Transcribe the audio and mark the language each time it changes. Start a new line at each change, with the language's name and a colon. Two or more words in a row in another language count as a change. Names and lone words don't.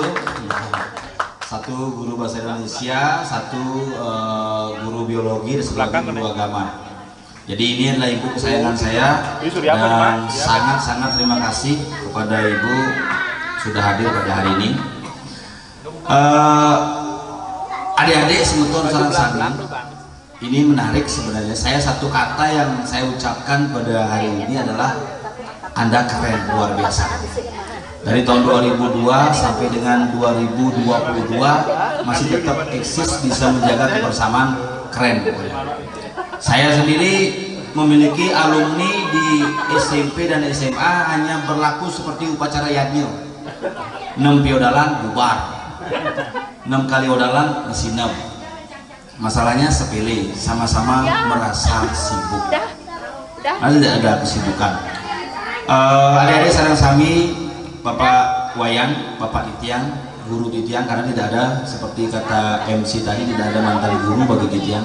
Indonesian: Satu guru bahasa Indonesia, satu guru biologi, dan satu guru agama. Jadi ini adalah ibu kesayangan saya, dan sangat-sangat terima kasih kepada ibu sudah hadir pada hari ini.
Balinese: Adik-adik semeton sareng sami,
Indonesian: ini menarik sebenarnya. Saya satu kata yang saya ucapkan pada hari ini adalah Anda keren, luar biasa. Dari tahun 2002 sampai dengan 2022 masih tetap eksis, bisa menjaga kebersamaan, keren. Saya sendiri memiliki alumni di SMP dan SMA hanya berlaku seperti upacara yadnya.
Balinese: 6 piodalan bubar, 6 kali odalan ngesinep.
Indonesian: Masalahnya sepele, sama-sama merasa sibuk. Tidak ada kesibukan. Adik-adik
Balinese: sareng sami,
Indonesian: Bapak Wayan, Bapak Titiang, Guru Titiang, karena tidak ada seperti kata MC tadi, tidak ada mantan guru bagi Titiang.